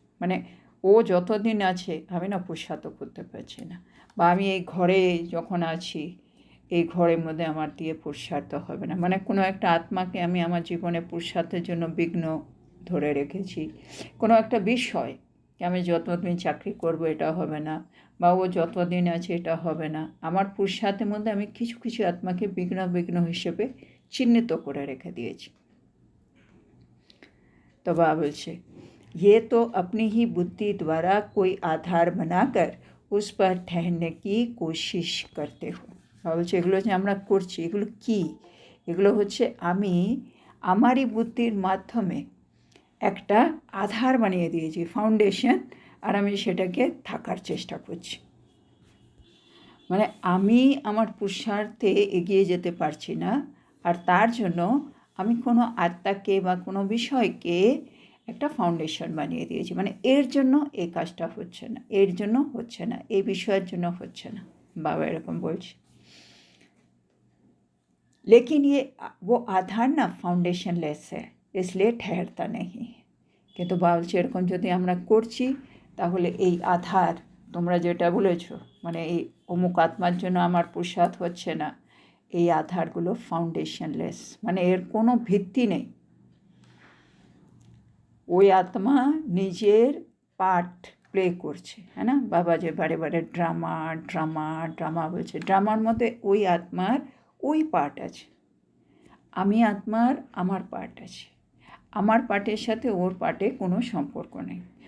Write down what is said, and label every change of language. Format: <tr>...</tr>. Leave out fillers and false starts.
<bn>মানে ও যতদিন আছে আমি না পুরুষার্থ করতে পারছি না, বা আমি এই ঘরে যখন আছি এই ঘরের মধ্যে আমার দিয়ে পুরুষার্থ হবে না, মানে কোনো একটা আত্মাকে আমি আমার জীবনে পুরুষার্থের জন্য বিঘ্ন ধরে রেখেছি। কোনো একটা বিষয় আমি যতদিন চাকরি করব এটা হবে না, বা ও যতদিন আছে এটা হবে না, আমার পুরুষার্থের মধ্যে আমি কিছু কিছু আত্মাকে বিঘ্ন হিসেবে চিহ্নিত করে রেখে দিয়েছি।</bn> <hi>तो बाबा बोलছে ये तो अपनी ही बुद्धि द्वारा कोई आधार बनाकर उस पर ठहरने की कोशिश करते हो।</hi> <bn>বাবা বলছে এগুলো যে আমরা করছি এগুলো কি, এগুলো হচ্ছে আমি আমারই বুদ্ধির মাধ্যমে একটা আধার বানিয়ে দিয়েছি, ফাউন্ডেশন, আর আমি সেটাকে থাকার চেষ্টা করছি। মানে আমি আমার পুরুষার্থে এগিয়ে যেতে পারছি না, আর তার জন্য আমি কোনো আত্মাকে বা কোনো বিষয়কে একটা ফাউন্ডেশন বানিয়ে দিয়েছি, মানে এর জন্য এই কাজটা হচ্ছে না, এর জন্য হচ্ছে না, এই বিষয়ের জন্য হচ্ছে না, বাবা এরকম বলছে।</bn> <hi>लेकिन ये वो आधार ना फाउंडेशन लेस है इसलिए ठहरता नहीं।</hi> <bn>কিন্তু বাবা বলছে এরকম যদি আমরা করছি তাহলে এই আধার তোমরা যেটা বলেছো, মানে এই অমুক আত্মার জন্য আমার পুরুষার্থ হচ্ছে না, এই আধারগুলো ফাউন্ডেশনলেস, মানে এর কোনো ভিত্তি নেই। ওই আত্মা নিজের পার্ট প্লে করছে, হ্যাঁ না, বাবা যে বারে বারে ড্রামা ড্রামা ড্রামা বলছে, ড্রামার মধ্যে ওই আত্মার ওই পার্ট আছে, আমি আত্মার আমার পার্ট আছে, আমার পার্টের সাথে ওর পার্টে কোনো সম্পর্ক নেই।</bn>